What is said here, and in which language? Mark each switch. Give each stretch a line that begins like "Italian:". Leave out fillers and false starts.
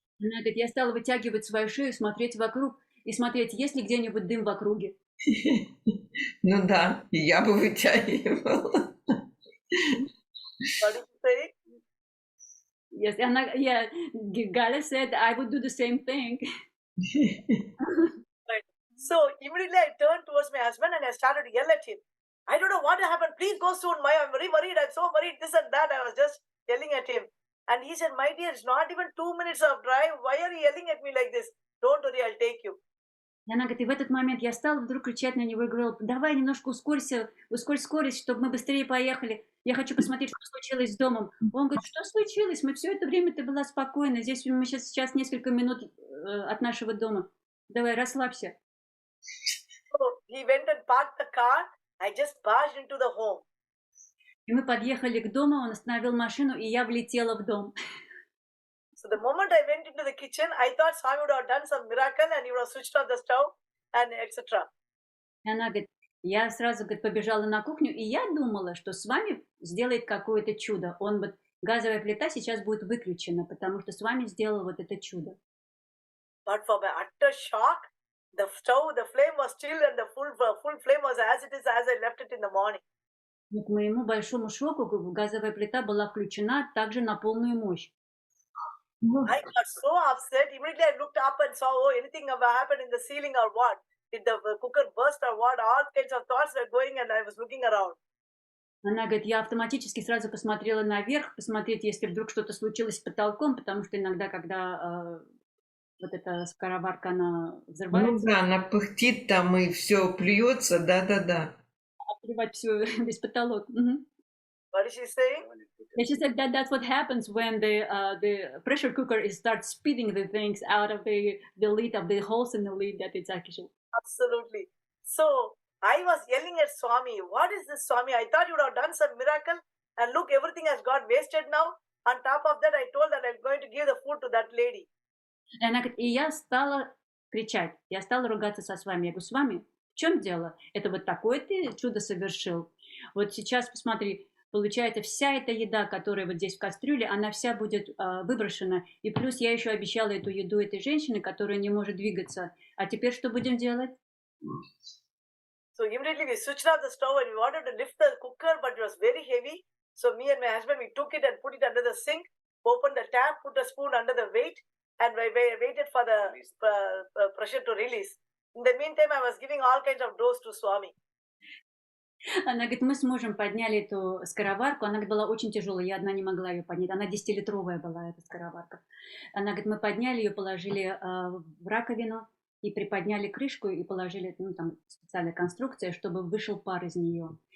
Russian: Она говорит, я стала вытягивать свою шею, смотреть вокруг и смотреть, есть ли где-нибудь дым в округе. Ну да, я бы вытягивала.
English: What did you say? Yes, Gala said I would do the same thing. Right. So immediately I turned towards my husband and I started to yell at him. I don't know what happened. Please go soon. I'm very worried. I'm so worried. This and that. I was just yelling at him. And he said, my dear, it's not even 2 minutes of drive. Why are you yelling at me like this? Don't worry, I'll take you.
Russian: И она говорит, и в этот момент я стала вдруг кричать на него и говорила, давай немножко ускорь скорость, чтобы мы быстрее поехали. Я хочу посмотреть, что случилось с домом. Он говорит, что случилось? Мы все это время, ты была спокойна. Здесь мы сейчас несколько минут от нашего дома. Давай, расслабься.
English: So he went and parked the car. I just barged into the home.
Russian: И мы подъехали к дому, он остановил машину, и я влетела в дом.
English: So the moment I went into the kitchen, I thought Swami would have done some miracle and he would have switched off the stove and etc.
Russian: И она говорит, я сразу, говорит, побежала на кухню, и я думала, что Свами сделает какое-то чудо. Газовая плита сейчас будет выключена, потому что Свами сделал вот это чудо.
English: But for my utter shock, the flame was still and the full flame was as it is as I left it in the morning.
Russian: К моему большому шоку газовая плита была включена также на полную мощь.
English: I got so upset. Immediately I looked up and saw, anything happened in the ceiling or what? Did the cooker burst or what? All kinds of thoughts were going and I was looking around.
Russian: Она говорит, я автоматически сразу посмотрела наверх, посмотреть, если вдруг что-то случилось с потолком, потому что иногда, когда вот эта скороварка, она взрывается. Ну да, она пыхтит там и все плюется, да. Обливать все, весь потолок.
English: What is she saying? And she said that's what happens when the pressure cooker starts spitting the things out of the lid, of the holes in the lid that it's actually. Absolutely. So I was yelling at Swami, what is this, Swami? I thought you would have done some miracle and look, everything has got wasted now. On top of that, I told that I'm going to give the food to that lady.
Russian: И она говорит, и я стала кричать, я стала ругаться со Свами. Я говорю, Свами, в чем дело? Это вот такое ты чудо совершил. Вот сейчас посмотри, получается, вся эта еда, которая вот здесь в кастрюле, она вся будет выброшена. И плюс я еще обещала эту еду этой женщине, которая не может двигаться. А теперь что будем делать?
English: So immediately we switched off the stove and we wanted to lift the cooker, but it was very heavy. So me and my husband, we took it and put it under the sink, opened the tap, put a spoon under the weight, and we waited for the pressure to release. In the meantime, I was giving all kinds of dose to Swami.
Russian: Она говорит, мы с мужем подняли эту скороварку, она была очень тяжелая, я одна не могла ее поднять, она 10-литровая была, эта скороварка. Она говорит, мы подняли ее, положили в раковину и приподняли крышку и положили, там специальная конструкция, чтобы вышел пар из нее.